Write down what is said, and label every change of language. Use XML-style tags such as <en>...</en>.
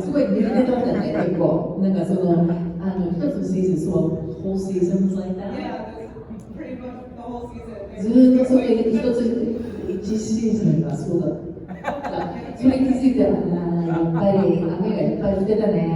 <ja>すごい濡れてたんだね、結構。なんかその、一つのシーズン、そう、</ja> <en>whole season was like that. Yeah, pretty much the whole season.</en> <ja>ずーっとそれ一シーズンがそうだった。それ気づいたら、やっぱり雨がいっぱい降ってたね。</ja>